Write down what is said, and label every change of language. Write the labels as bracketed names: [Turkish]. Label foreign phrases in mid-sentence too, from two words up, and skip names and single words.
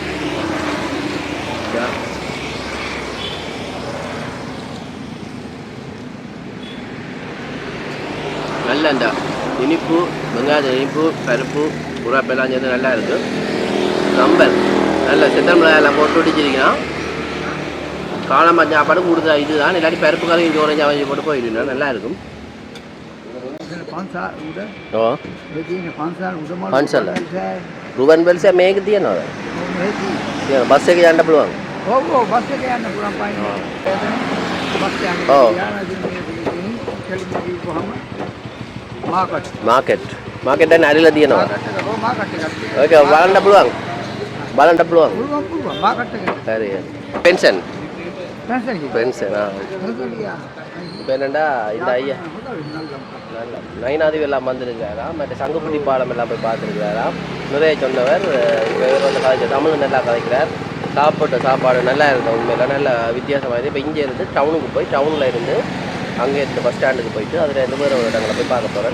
[Tamil] நல்ல இந்த இனிப்பு வெங்காயம் இனிப்பு பருப்பு உரப்பெல்லாம் சேர்ந்து நல்லா இருக்குது. சம்பல் நல்ல சித்தமிழ் எல்லாம் போட்டு ஒடிச்சிருக்கீங்கன்னா காலமாக சாப்பாடு கூடுதலாக இதுதான். இல்லாட்டி பருப்பு கறி இங்கே ஒரு சாவஞ்சி போட்டு போயிடுனா நல்லா இருக்கும். [Sinhala] රුවන් වලස මේක තියනවද? තියෙනවා. බස් එකේ යන්න පුළුවන්. ඔව් බස් එකේ යන්න පුළුවන් පයින්. බස් එකේ ඔව්. මාකට් දැන් ඇරිලා තියෙනවා. ඕක බලන්න පුළුවන්. මාකට් එක. හරි. පෙන්ෂන්. [Tamil] பென்ஷன் இப்போ என்னண்டா இந்த ஐயா நைனாதிவு எல்லாம் வந்திருக்கிறாராம். மற்ற சங்குப்பட்டி பாலம் எல்லாம் போய் பார்த்துருக்கிறாராம். நிறைய சொன்னவர் இவர் வந்து கதைச்ச தமிழ் நல்லா கதைக்கிறார். சாப்பிட்ட சாப்பாடு நல்லா இருந்தது. உண்மையில நல்ல வித்தியாசமாக இருக்குது. இப்போ இங்கே இருந்து டவுனுக்கு போய் டவுனில் இருந்து அங்கே இருந்து பஸ் ஸ்டாண்டுக்கு போயிட்டு அதில் இருந்து வேறு ஒரு இடங்களை போய் பார்க்க போகிறேன்.